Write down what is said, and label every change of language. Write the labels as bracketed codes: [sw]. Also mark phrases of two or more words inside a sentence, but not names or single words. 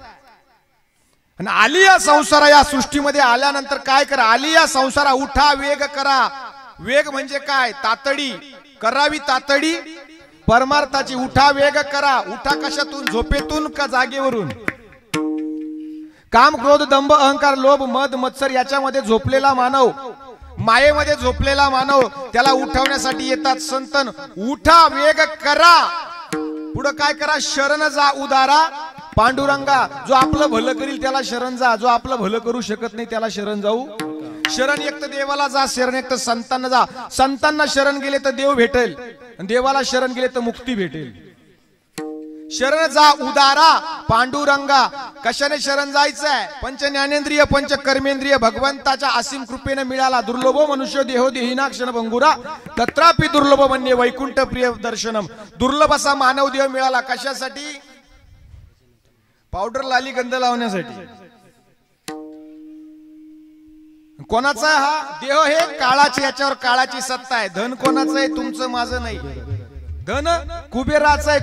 [mr] आणि आली या संसारा, या सृष्टीमध्ये आल्यानंतर काय करा? आली या संसारा, उठा वेग करा. वेग म्हणजे काय? तातडी करावी, तातडी परमार्थाची. उठा वेग करा. उठा कशातून? झोपेतून का जागेवरून? काम, क्रोध, दंभ, अहंकार, लोभ, मद, मत्सर याच्यामध्ये झोपलेला मानव, मायेमध्ये झोपलेला मानव, त्याला उठवण्यासाठी येतात संतन. उठा वेग करा. पुढे काय करा? शरण जा उदारा पांडुरंगा. जो आपलं भलं करील त्याला शरण जा, जो आपलं भलं करू शकत नाही त्याला शरण जाऊ. शरण एक तर देवाला जा, शरण एक तर संतांना जा. संतांना शरण गेले तर देव भेटेल, देवाला शरण गेले तर मुक्ती भेटेल. शरण जा उदारा पांडुरंगा. कशाने शरण जायचंय? पंच ज्ञानेंद्रिय, पंच कर्मेंद्रिय भगवंताच्या असीम कृपेने मिळाला. [sa] दुर्लभो मनुष्य देहो देहिना क्षण भंगुरा, तत्रापि दुर्लभ म्हणणे वैकुंठ प्रिय दर्शनम. [mr] दुर्लभ असा मानव देह मिळाला. कशासाठी? पावडर लाली गंध लावण्यासाठी. कोणाचा हा देह? हे काळाचे, याच्यावर काळाची सत्ता आहे. धन कोणाचं आहे? तुमचं माझं नाही. धन कुबेराचं आहे.